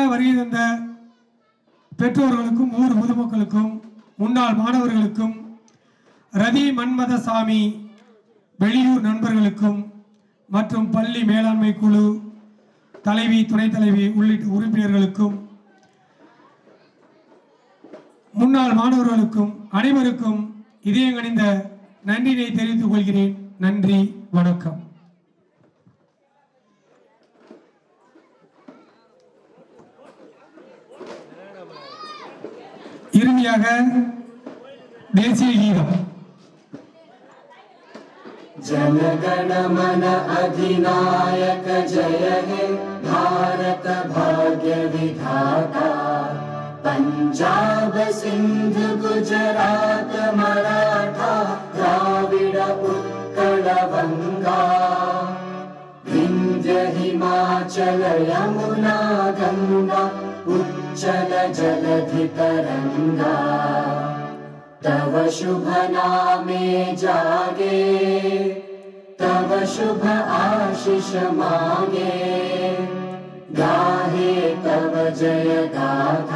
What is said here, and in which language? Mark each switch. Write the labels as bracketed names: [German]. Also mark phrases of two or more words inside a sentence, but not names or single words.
[Tamil] வருகை தந்த பெற்றோர்களுக்கும், ஊர் பொதுமக்களுக்கும், முன்னாள் மாணவர்களுக்கும், ரதி மன்மதசாமி வெளியூர் நண்பர்களுக்கும் மற்றும் பள்ளி மேலாண்மை குழு தலைவி, துணைத் தலைவி உள்ளிட்ட உறுப்பினர்களுக்கும், முன்னாள் மாணவர்களுக்கும் அனைவருக்கும் இதயங்கனிந்த நன்றியை தெரிவித்துக் கொள்கிறேன். நன்றி, வணக்கம். இறுதியாக தேசிய கீதம். [Bangla] জনগণ মন অধিনায়ক জয় হে ভারত ভাগ্য বিধাতা, পাঞ্জাব সিন্ধু গুজরাট মারাঠা দ্রাবিড় উৎকল বঙ্গ, বিন্ধ্য হিমাচল যমুনা গঙ্গা উচ্ছল জলধি তরঙ্গ, তব শুভ নামে জাগে, তব শুভ আশিস মাগে, গাহে তব জয় গাথা।